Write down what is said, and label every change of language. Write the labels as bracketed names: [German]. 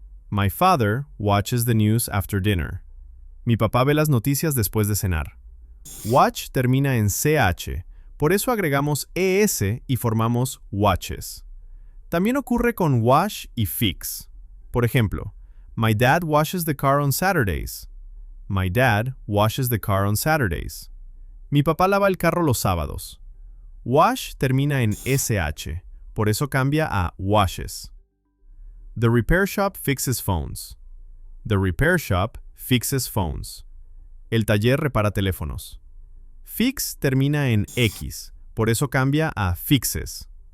[English] My father watches the news after dinner. [Spanish] Mi papá ve las noticias después de cenar. Watch termina en ch, por eso agregamos es y formamos watches. También ocurre con wash y fix. Por ejemplo, [English] my dad washes the car on Saturdays. My dad washes the car on Saturdays. [Spanish] Mi papá lava el carro los sábados. Wash termina en sh, por eso cambia a washes. [English] The repair shop fixes phones. The repair shop fixes phones. [Spanish] El taller repara teléfonos. Fix termina en x, por eso cambia a fixes.